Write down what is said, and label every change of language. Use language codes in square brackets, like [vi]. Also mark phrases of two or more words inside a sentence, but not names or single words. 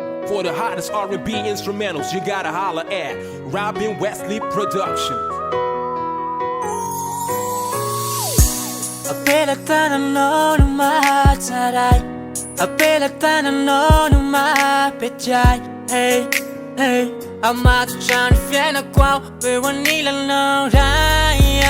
[en] For the hottest R&B instrumentals, you gotta holler at Robin Wesley Production. [mg] Ampelatananao no mahatsara, ampelatananao no mahapetray. Hey, hey, amatotra ny fiainako ao eo anilanao raya.